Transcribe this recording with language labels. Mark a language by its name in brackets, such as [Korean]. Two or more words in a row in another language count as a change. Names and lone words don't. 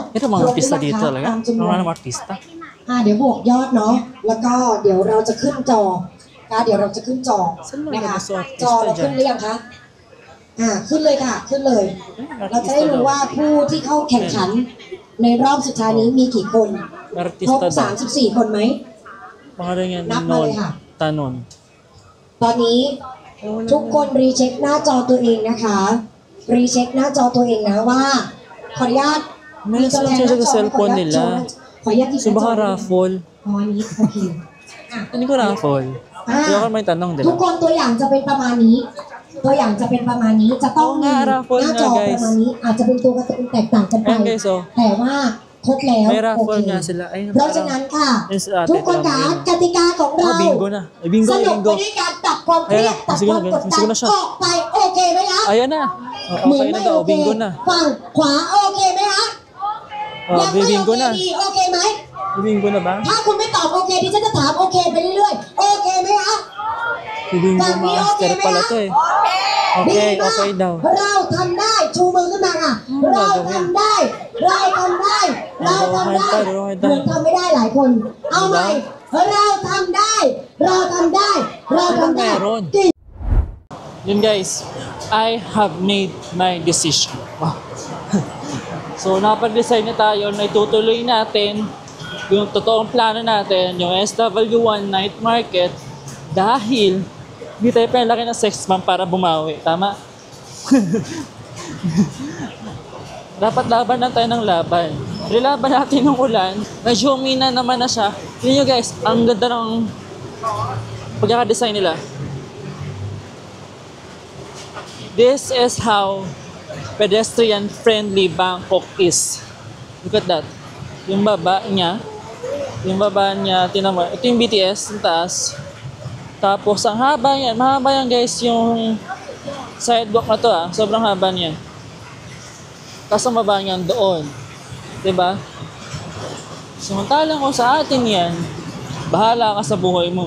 [Filipino] Ito mga artista dito talaga? Mga artista? [Thai] เดี๋ยวบวกยอดเนาะแล้วก็เดี๋ยวเราจะขึ้นจอเดี๋ยวเราจะขึ้นจอนะคะจอเราขึ้นห รือยังคะขึ้นเลยค่ะขึ้นเลยเราจะได้รู้ว่าผู้ที่เข้าแข่งขันในรอบสุดท้ายนี้มีกี่คนครบ34 คนไหมนับมาเลยค่ะตอนนี้ทุกคนรีเช็คหน้าจอตัวเองนะคะรีเช็คหน้าจอตัวเองนะว่าขออนุญาตมีตัวแทนหน้าจอขออนุญาตหยิบหน้าจอ [Filipino] baka raffle [Thai] อันนี้โอเค [Filipino] hindi ko raffle kaya ka may tanong din [Thai] ทุกคนตัวอย่างจะเป็นประมาณนี้ตัวอย่างจะเป็นประมาณนี้จะต้องมีหน้าจอประมาณนี้อาจจะเป็นตัวการ์ตูนแตกต่างกันไปแต่ว่าครบแล้วโอเคเพราะฉะนั้นค่ะทุกคนคะกติกาของเราสนุกไปด้วยการตัดความเครียดตัดความกดดันออกไปโอเคไหมคะ [Filipino] ayan na [Thai] เหมือนไม่โอเคฝั่งขวาโอเคไหมคะยังไม่โอเคดีโอเคไหม [Filipino] bingo na ba [Thai] ถ้าคุณไม่ตอบโอเคดิฉันจะถามโอเคไปเรื่อยๆโอเคไหมคะ [English] bingo master [Filipino] pala to okay daw [Thai] เราทำได้ชูมือขึ้นมาค่ะเราทำได้เหมือนทำไม่ได้หลายคนเอาใหม่เราทำได้ [Filipino] yun guys [English] I have made my decision [Filipino] so napag-decide na tayo na itutuloy natin yung totoong plano natin yung SW1 [English] night market [Filipino] dahil hindi tayo pinalaki ng sex bomb para bumawi. Tama? Dapat laban lang tayo ng laban. Rilaban natin ng ulan. Medyo humina naman na siya. Yun nyo guys, ang ganda ng pagkakadesign nila. [English] This is how pedestrian-friendly Bangkok is. Look at that. [Filipino] Yung baba niya, tinan mo, ito yung BTS, yung taas. Tapos, ang haba yan, mahaba yan guys, yung sidewalk na to sobrang haba niyan. Tapos ang baba niyan doon. Diba? Samantalang kung sa atin yan, bahala ka sa buhay mo.